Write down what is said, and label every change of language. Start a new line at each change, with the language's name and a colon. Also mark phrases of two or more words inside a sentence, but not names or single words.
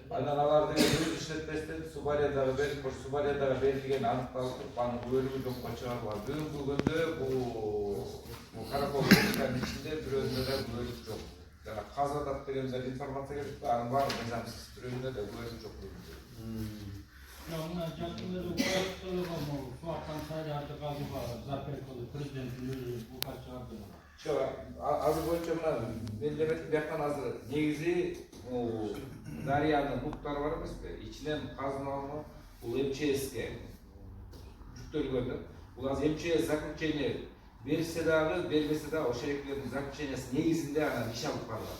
Kyrgyz: анан аларды өз иштетпестен субарендага берип, субарендага берилгени аныкталып туруп, анын бөлүгү жокко чыгарылган. Бүгүнкү күндө бул каракол өлкөнүн ичинде бирөөсүндө да күбөлүк жок. Жана казып атат деген бир информация келипти, анын баары мыйзамсыз, бирөөсүндө да күбөлүк жок.
Kazakh: Мына жақында суаттан сайларды қалуға запрет қылып президенттің өзі указ шығарды.
Kyrgyz: Азыр боюнча мына мемлекеттик жактан азыр негизи Дарыянын буктары бар эмеспи? Ичинен казына алынып, бул МЧСке жүктөлгөн. Бул азыр МЧС заключение берсе дагы, бербесе дагы ошол эклердин заключениясы негизинде анан иш алып барылат.